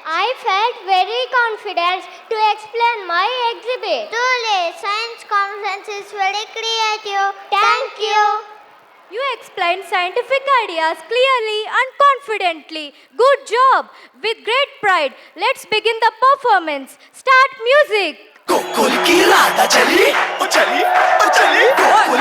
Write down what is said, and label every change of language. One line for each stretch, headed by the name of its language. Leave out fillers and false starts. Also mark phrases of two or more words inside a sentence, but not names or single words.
English: I felt very confident to explain my exhibit. Truly, science conference is very creative. Thank you. You explained scientific ideas clearly and confidently. Good job. With great pride, let's begin the performance. Start music.
Hindi: गोकुल की राधा चली ओ चली ओ चली गोकुल